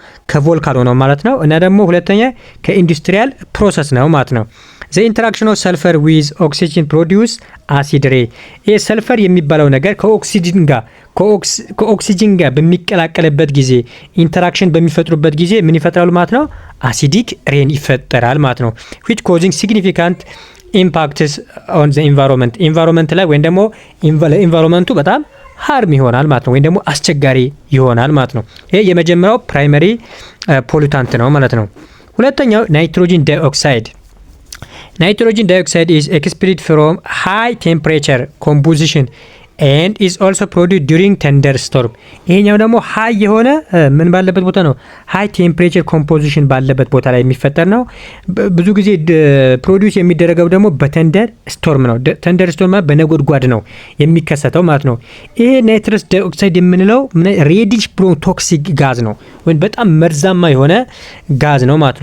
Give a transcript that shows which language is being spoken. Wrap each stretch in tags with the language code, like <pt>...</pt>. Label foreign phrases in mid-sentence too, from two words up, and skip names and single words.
<am>ከቮልካኖ ነው ማለት ነው። እና ደግሞ ሁለተኛ</am> <en>industrial process</en> <am>ነው ማለት ነው።</am> <en>the interaction of sulfur with oxygen produce acid rain።</en> <am>ይሄ ሰልፈር የሚባለው ነገር ከኦክሲጅን ጋር በሚቀላቀልበት ጊዜ ኢንተራክሽን በሚፈጥሩበት ጊዜ ምን ይፈጥራሉ ማለት ነው? አሲዲክ ሬን ይፈጠራል ማለት ነው።</am> <en>which causing significant impacts on the environment</en> <am>ላይ ወይም ደግሞ ኢንቫይሮንመንቱ በጣም ሃርም ይሆናል ማለት ነው። ወይም ደግሞ አስቸጋሪ ይሆናል ማለት ነው። ይሄ የመጀመሪያው</am> <en>primary pollutant</en> <am>ነው ማለት ነው። ሁለተኛው</am> <en>nitrogen dioxide። Nitrogen dioxide is expelled from high temperature composition and is also produced during thunderstorm.</en> <am>ይሄኛው ደግሞ ሃይ የሆነ ምን ባለበት ቦታ ነው?</am> <en>high temperature composition</en> <am>ባለበት ቦታ ላይ የሚፈጠር ነው። ብዙ ጊዜ ፕሮዲውስ የሚደረገው ደግሞ</am> <en>thunder storm</en> <am>ነው።</am> <en>thunder storm</en> <am>በነጎድጓድ ነው የሚከሰተው ማለት ነው። ይሄ</am> <en>nitrous dioxide</en> <am>የምንለው</am> <en>reddish brown toxic gas</en> <am>ነው ወይም በጣም መርዛማ የሆነ ጋዝ ነው ማለት</am>